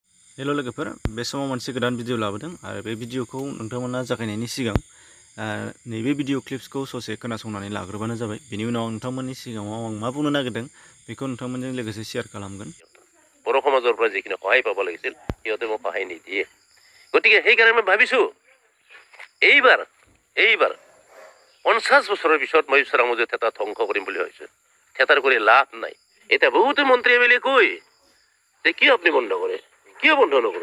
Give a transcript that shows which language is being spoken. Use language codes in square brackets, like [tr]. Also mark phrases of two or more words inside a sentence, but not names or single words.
[brx] हेल' लोगोफोर बे समाव मोनसे गोदान भिडिअ लाबोदों आरो बे भिडिअखौ नोंथांमोना जागायनायनि सिगां नैबे भिडिअ क्लिप्सखौ ससे खोनासंनानै लाग्रोबानो जाबाय। बेनि उनाव नोंथांमोननि सिगाङाव आं मा बुंनो नागिरदों बेखौ नोंथांमोनजों लोगोसे शेयार खालामगोन। [as] बर' সমাজৰ পৰা যিখিনি সহায় পাব লাগিছিল সিহঁতে মোক সহায় নিদিয়ে। গতিকে সেইকাৰণে মই ভাবিছোঁ এইবাৰ 50 বছৰৰ পিছত মই চৰাং মজুৰি থিয়েটাৰ ধ্বংস কৰিম বুলি ভাবিছোঁ। থিয়েটাৰ কৰি লাভ নাই। এতিয়া বহুতো মন্ত্ৰী এম এল এ কয় যে কিয় আপুনি বন্ধ কৰে, কিয় বন্ধ নকৰোঁ?